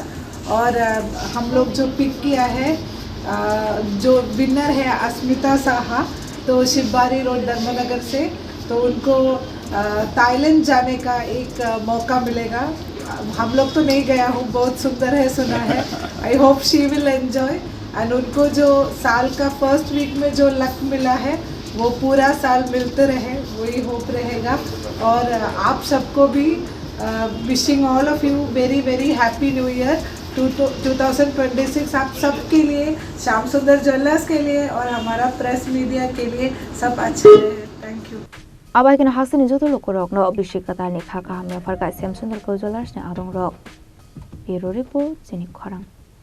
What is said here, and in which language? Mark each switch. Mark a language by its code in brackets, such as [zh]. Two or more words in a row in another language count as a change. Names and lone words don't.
[hi] और हम लोग जो पिक किया है, जो विनर है अस्मिता साहा, तो शिवबारी रोड धर्मनगर से, तो उनको थाईलैंड जाने का एक मौका मिलेगा। हम लोग तो नहीं गया हूँ, बहुत सुंदर है सुना है। [en] I hope she will enjoy. [hi] एंड उनको जो साल का [en] first week [hi] में जो लक मिला है वो पूरा साल मिलते रहे, वही होप रहेगा। और आप सबको भी [en] wishing all of you very very happy new year [hi] 2026। आप सबके लिए, श्याम सुंदर ज्वेलर्स के लिए और हमारा [en] press media [hi] के लिए सब अच्छे रहे। [en] thank you. [trp] Abai kena hasil ni jodoh lokorok no bisik kata ni khaka hamya farkai Samsung Jewelers ni adong rok. [en] Bureau Report, Jenik Khorang.